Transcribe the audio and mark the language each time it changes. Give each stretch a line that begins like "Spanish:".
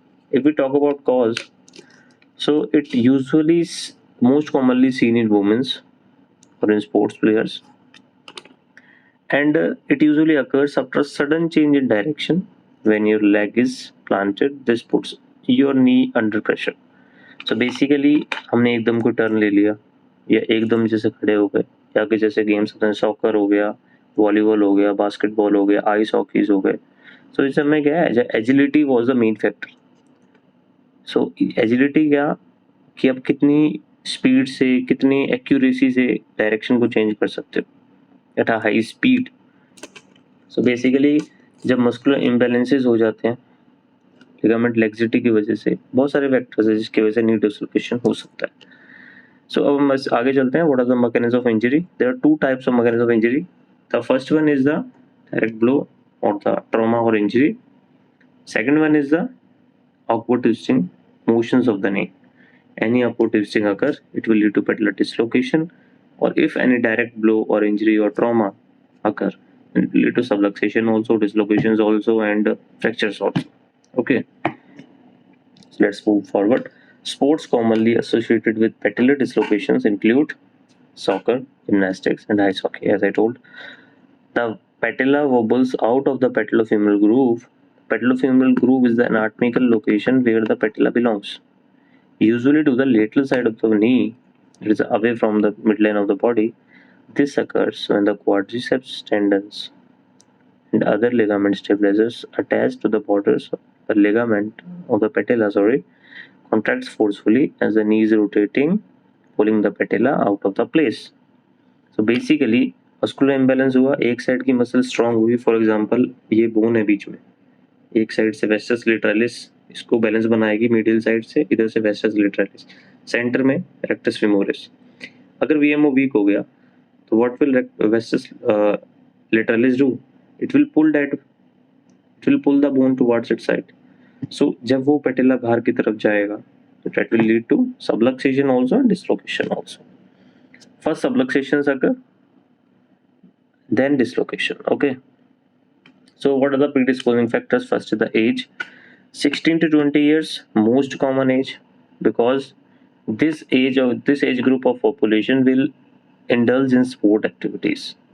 English: If we talk about cause, so it usually most commonly seen in women or in sports players, and it usually occurs after a sudden change in direction. When your leg is planted, this puts your knee under pressure. So basically
Hindi: हमने एकदम को turn ले लिया, या एकदम जैसे खड़े हो गए, या कि जैसे गेम्स होते हैं, सॉकर हो गया, वॉलीबॉल हो गया, बास्केटबॉल हो गया, आइस हॉकीज हो गए. सो इस समय क्या है,
English: Agility was the main factor.
Hindi: So agility क्या कि आप कितनी स्पीड से, कितनी एक्यूरेसी से डायरेक्शन को चेंज कर सकते हो
English: At a high speed.
Hindi: So basically जब मस्कुलर इम्बैलेंसेस हो जाते हैं लिगामेंट लेक्सिटी की वजह से, बहुत सारे फैक्टर्स है जिसकी वजह से नी डिसलोकेशन हो सकता है. सो अब हम आगे चलते हैं.
English: What are the mechanism of injury? There are two types of mechanism of injury. The first one is the direct blow or the trauma or injury. Second one is the upward twisting motions of the knee. Any upward twisting occur, it will lead to patellar dislocation, or if any direct blow or injury or trauma occur, It will lead to subluxation also, dislocations also, and fractures also. Okay, so let's move forward. Sports commonly associated with patellar dislocations include soccer, gymnastics, and ice hockey. As I told, the patella wobbles out of the patellofemoral groove. Patellofemoral groove is the anatomical location where the patella belongs, usually to the lateral side of the knee. It is away from the midline of the body. This occurs when the quadriceps tendons and other ligament stabilizers attached to the borders of the ligament of the patella, contracts forcefully as the knee is rotating, pulling the patella out of the place. So basically
Hindi: muscular imbalance हुआ, एक side की muscle strong हुई. For example ये bone है बीच में, एक side से wastes लेटरालिस इसको बैलेंस बनाएगी, मीडियल साइड से इधर से वेस्टस लेटरालिस, सेंटर में रेक्टस फेमोरिस. अगर वीएमओ वीक हो गया तो
English: What will vastus lateralis do? It will pull the bone towards its side.
Hindi: सो जब वो पेटेला बाहर की तरफ जाएगा तो
English: that will lead to subluxation also and dislocation also. First subluxations occur, then dislocation. Okay, so what are the predisposing factors? First is the age. 16 to 20 years, most common age, because this age group of population will indulge in sport activities.